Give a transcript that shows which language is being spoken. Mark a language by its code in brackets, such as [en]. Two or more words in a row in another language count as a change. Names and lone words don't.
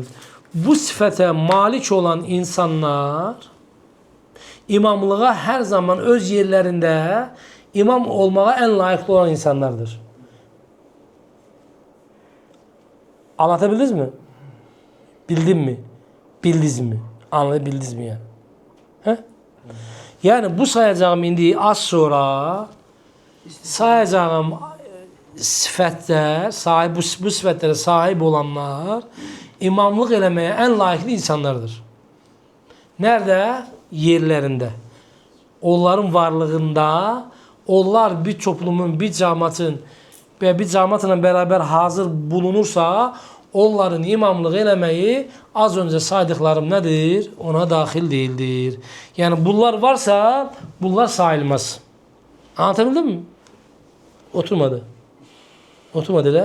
[az] Bu sifətə malik olan insanlar imamlığa [tr] her zaman [az] öz yerlərində imam olmağa en layıqlı olan insanlardır. [tr] Anlatabildiniz mi? Bildin mi? Bildiniz mi? Anlayabildiniz mi yani? He? Yani bu sayacağım [az] indi az sonra sayacağım sifətlər, bu sifətlərə sahib olanlar imamlıq eləməyə ən layiqli insanlardır. Nerede? Yerlərində. Onların varlığında, onlar bir toplumun, bir cəmaatın və bir cəmaatla [tr] beraber hazır bulunursa, [az] onların imamlıq eləməyi [tr] az önce saydıklarım nedir? Ona daxil değildir. Yani bunlar varsa, bunlar sayılmaz. Anlatabildim mi? Oturmadı. Oturmadı da?